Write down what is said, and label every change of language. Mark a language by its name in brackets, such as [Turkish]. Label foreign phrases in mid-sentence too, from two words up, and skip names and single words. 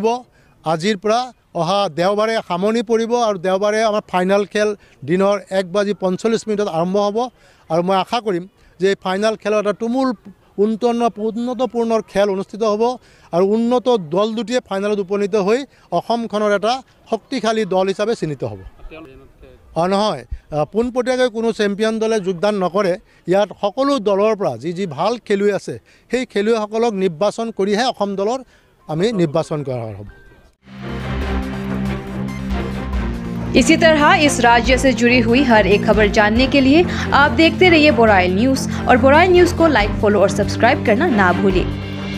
[Assamese] আজিৰ পৰা অহা দেওবাৰে সামৰণি পৰিব আৰু দেওবাৰে আমাৰ ফাইনেল খেল দিনৰ 1:45 আৰম্ভ হ'ব আৰু মই আশা কৰিম যে ফাইনেল খেলৰ এটা তুমুল উন্নতপূৰ্ণ খেল অনুষ্ঠিত হ'ব আৰু উন্নত দল দুটিয়ে ফাইনেলত উপনীত হৈ অসমখনৰ এটা শক্তিশালী দল হিচাপে চিহ্নিত হ'ব। নহয়, পোনপটীয়াকৈ কোনো চেম্পিয়ন দলে যোগদান নকৰে। ইয়াত সকলো দলৰ পৰা যি ভাল খেলুৱৈ আছে সেই খেলুৱৈসকলক নিৰ্বাচন কৰিহে অসম দলৰ আমি নিৰ্বাচন কৰা হ'ব। [Hindi] इसी तरह इस राज्य से जुड़ी हुई हर एक खबर जानने के लिए आप देखते रहिए बोराई न्यूज़ और बोराई न्यूज़ को [English] like, follow [Hindi] और सब्सक्राइब करना ना भूलिए।